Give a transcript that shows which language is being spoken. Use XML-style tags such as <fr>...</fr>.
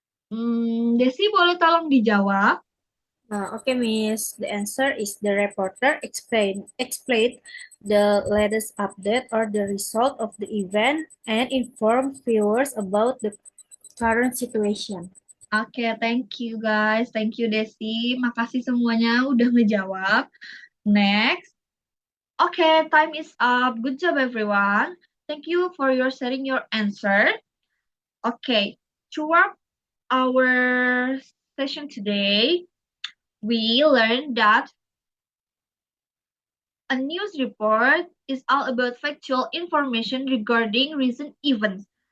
<id>Desi, boleh tolong dijawab?</id> <en>Okay, Miss. The answer is the reporter explained the latest update or the result of the event and informed viewers about the current situation. Oke, thank you guys. Thank you Desi.</en> <id>Makasih semuanya udah ngejawab.</id> <en>Next. Okay, time is up. Good job everyone. Thank you for your sharing your answer. Okay, throughout our session today, we learned that a news report is all about factual information regarding recent events.</en>